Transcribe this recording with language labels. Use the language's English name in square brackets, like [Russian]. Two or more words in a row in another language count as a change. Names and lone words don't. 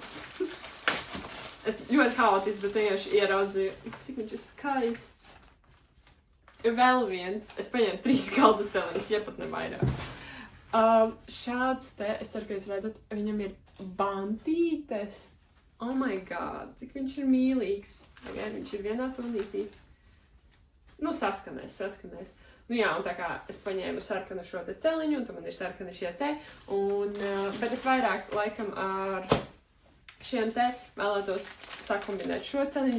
[Latvian] Es ļoti haotiski, bet vienkārši ieraudzīju, cik viņš ir skaists. Vēl viens. Es paņēmu 3 galda celiņus, ja pat ne vairāk. Šāds te, es ceru, ka jūs redzat, viņam ir bantītes. [English] Oh my god, [Latvian] cik viņš ir mīlīgs. Tagad viņš ir vienā tonītī. Saskanēs. Jā, un tā kā es paņēmu sarkanu šo te celiņu, un tad man ir sarkani šie te, bet es vairāk laikam ar šiem te vēlētos sakombinēt šo celiņu.